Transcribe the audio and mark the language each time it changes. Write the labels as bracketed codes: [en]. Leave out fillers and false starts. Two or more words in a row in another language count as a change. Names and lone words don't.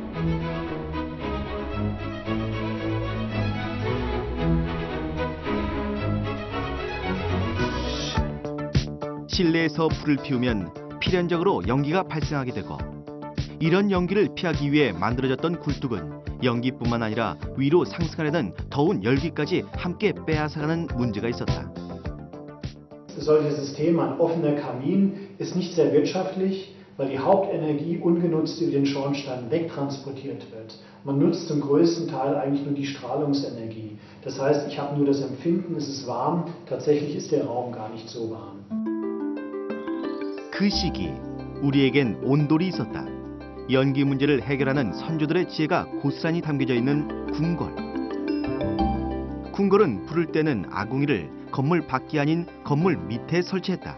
[ko] 실내에서 불을 피우면 필연적으로 연기가 발생하게 되고, 이런 연기를 피하기 위해 만들어졌던 굴뚝은 연기뿐만 아니라 위로 상승하려는 더운 열기까지 함께 빼앗아가는 문제가 있었다. [de] Solches System, ein offener Kamin, ist nicht sehr wirtschaftlich, weil die Hauptenergie ungenutzt über den Schornstein wegtransportiert wird. Man nutzt zum größten Teil eigentlich nur die Strahlungsenergie. Das heißt, ich habe nur das Empfinden, es ist warm, tatsächlich ist der Raum gar nicht so warm. [ko] 그 시기 우리에겐 온돌이 있었다. 연기 문제를 해결하는 선조들의 지혜가 고스란히 담겨져 있는 궁궐. 궁궐은 불을 때는 아궁이를 건물 밖이 아닌 건물 밑에 설치했다.